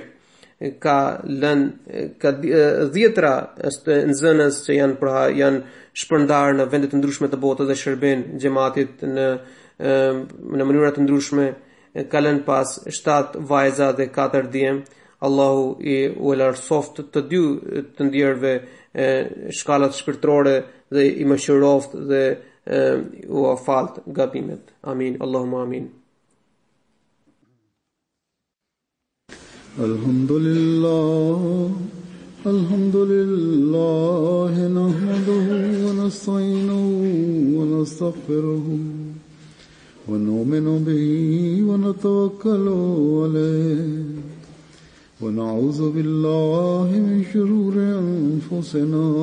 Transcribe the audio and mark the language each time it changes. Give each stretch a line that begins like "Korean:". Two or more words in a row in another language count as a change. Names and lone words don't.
Albanian: Ka dhjetra nxënës që janë shpërndarë në vende të ndryshme të botës dhe shërben xhamatit në mënyra të ndryshme. Ka lënë pas 7 vajza dhe 4 djem. Allahu u lartësoft të dy të ndjerëve shkallat shpirtërore dhe i mëshiroft dhe u afalt gabimet. Amin.
Arabic: اللهم آمين. الحمد لله نحمده ونستعينه ونستغفره ونؤمن به ونتوكل عليه ونعوذ بالله من شرور أنفسنا